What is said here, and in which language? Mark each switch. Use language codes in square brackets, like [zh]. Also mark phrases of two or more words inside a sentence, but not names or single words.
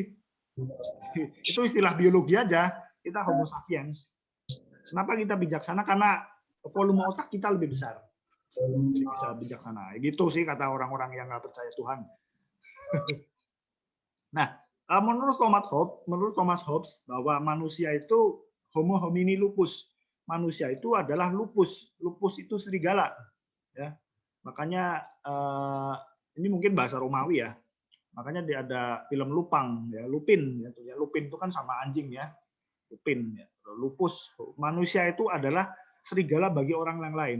[id] Itu istilah biologi aja, kita [la] Homo sapiens. [id] Kenapa kita bijaksana? Karena volume otak kita lebih besar. Jadi bisa bijaksana. Gitu sih kata orang-orang yang nggak percaya Tuhan. Nah, menurut Thomas Hobbes bahwa manusia itu [la] homo homini lupus. [id] Manusia itu adalah lupus. Lupus itu serigala. Ya. Makanya ini mungkin bahasa Romawi ya. Makanya dia ada film Lupang, ya Lupin. Ya, Lupin itu kan sama anjing ya. Lupin, ya. Lupus. Manusia itu adalah serigala bagi orang yang lain.